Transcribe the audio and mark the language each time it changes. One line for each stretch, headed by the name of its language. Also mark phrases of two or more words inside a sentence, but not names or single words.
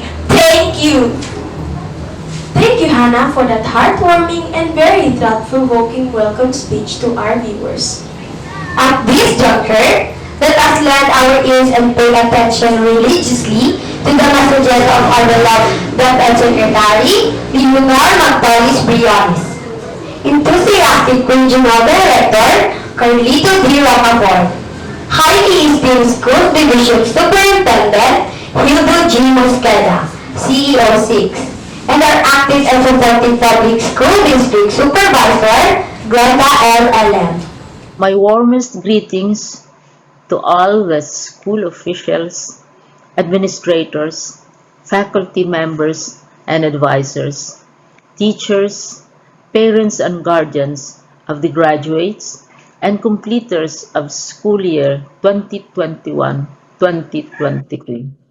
English: Thank you. Thank you, Hannah, for that heartwarming and very thought-provoking welcome speech to our viewers. At this juncture, let us lend our ears and pay attention religiously to the messages of our beloved DepEd Secretary, Leonor Magdalis Briones. Enthusiastic Regional Director, Carlito D. Rocafort. Highly esteemed School Division Superintendent, Hildo G. Mosqueda, CEO 6. And our active and supportive Public School District Supervisor, Glenda L. Alem. My warmest greetings to all the school officials, administrators, faculty members and advisors, teachers, parents and guardians of the graduates and completers of school year 2021-2023.